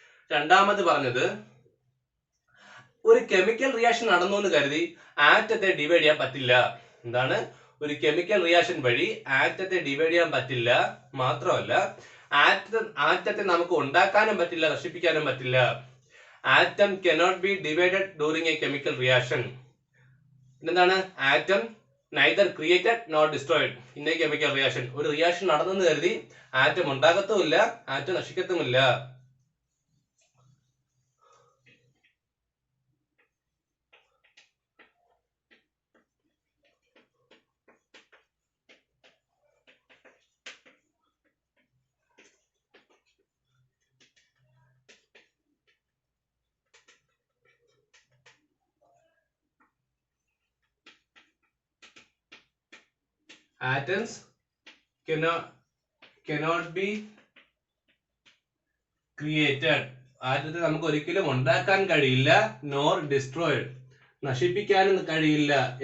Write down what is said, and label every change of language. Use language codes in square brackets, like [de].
[ml] 2ാമത് പറഞ്ഞത് ഒരു chemical reaction നടന്നു എന്ന് കരുതി ആറ്റത്തെ ഡിവൈഡ് ചെയ്യാൻ പറ്റില്ല. എന്താണ്? ഒരു കെമിക്കൽ റിയാക്ഷൻ വഴി ആറ്റത്തെ ഡിവൈഡ് ചെയ്യാൻ പറ്റില്ല. മാത്രമല്ല ആറ്റത്തെ നമുക്ക് ഉണ്ടാക്കാനും പറ്റില്ല, നശിപ്പിക്കാനും പറ്റില്ല. [en] Atom cannot be divided during a chemical reaction. [ml] എന്താണ്? [en] Atom neither created nor destroyed in a chemical reaction. [ml] ഒരു റിയാക്ഷൻ നടന്നെന്ന് കരുതി atom ഉണ്ടാകത്തുമില്ല, atom നശിക്കത്തുമില്ല. [en] Atoms cannot be created. [ml] ആറ്റത്തെ നമുക്ക് ഒരിക്കലും ഉണ്ടാക്കാൻ കഴിയില്ല. [en] nor destroyed, [ml] നശിപ്പിക്കാനും കഴിയില്ല.